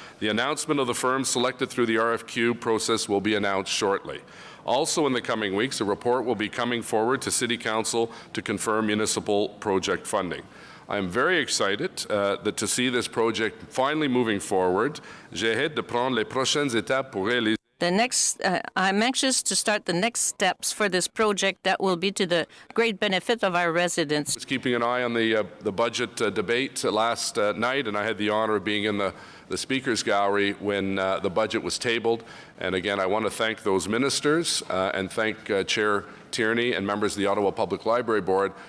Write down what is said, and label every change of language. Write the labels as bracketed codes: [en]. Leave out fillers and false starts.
[en] The announcement of the firms selected through the RFQ process will be announced shortly. Also in the coming weeks, a report will be coming forward to City Council to confirm municipal project funding. I am very excited to see this project finally moving forward. [fr] J'ai hâte de prendre les prochaines étapes pour réaliser. [en] I'm anxious to start the next steps for this project that will be to the great benefit of our residents. I was keeping an eye on the budget debate last night, and I had the honor of being in the Speaker's Gallery when the budget was tabled. And again, I want to thank those ministers and thank Chair Tierney and members of the Ottawa Public Library Board.